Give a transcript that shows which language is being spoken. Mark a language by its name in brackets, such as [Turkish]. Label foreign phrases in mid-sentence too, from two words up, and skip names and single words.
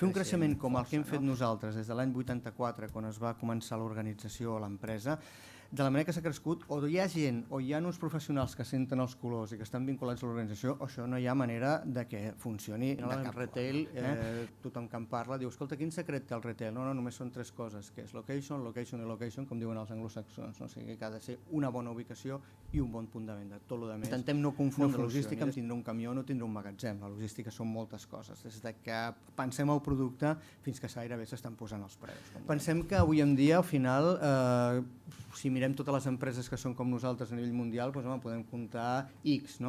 [Catalan] Fer un creixement com el que hem fet nosaltres des de l'any 84, quan es va començar l'organització a l'empresa, de la manera que s'ha crescut, o hi ha gent o hi ha uns professionals que senten els colors i que estan vinculats a l'organització, això no hi ha manera de que funcioni de cap retail. Tothom que en parla diu, escolta, quin secret té el retail? No, només són 3 coses, que és [English] location, location [Catalan] i location, com diuen els anglosaxons. O sigui que ha de ser una bona ubicació i un bon punt de venda. Tot el més. Intentem no confondre logística amb tindre un camió o no tindre un magatzem. La logística són moltes coses, des que pensem el producte fins que gairebé s'estan posant els preus. Pensem que avui en dia, al final, si mirem totes les empreses que són com nosaltres a nivell mundial, podem comptar X, no?